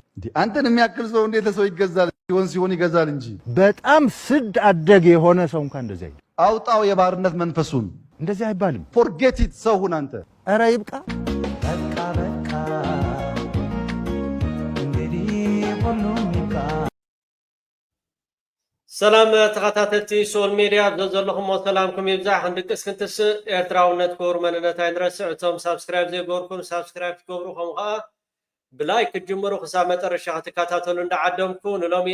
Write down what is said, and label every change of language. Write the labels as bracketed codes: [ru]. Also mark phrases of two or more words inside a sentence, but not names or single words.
[am] አንተን የሚያክል ሰው እንዴት ሰው ይገዛል? ሲሆን ይገዛል እንጂ በጣም ስድ አደግ የሆነ ሰው እንኳን እንደዚህ አይደለም። አውጣው የባርነት መንፈሱን እንደዚህ አይባልም። [en] forget it [am] ሰው ሁን አንተ። ኧረ ይብቃ በቃ እንግዲህ ሁሉም ይብቃ። [ti] ሰላም ተኸታተልቲ [en] social media [ti] ብዘለኹም ሰላምኩም ይብዛሕ ክንድቅስ ክንትስ ኤርትራውነት ክብሩ መንነት ኣይንረስዕ እቶም ሳብስክራይብ ዘይገበርኩም ሳብስክራይብ ትገብሩ ከምኡ ከዓ ብላይ ክጅምሩ ክሳብ መጨረሻ ክትከታተሉ እንዳዓደምኩ ንሎሚ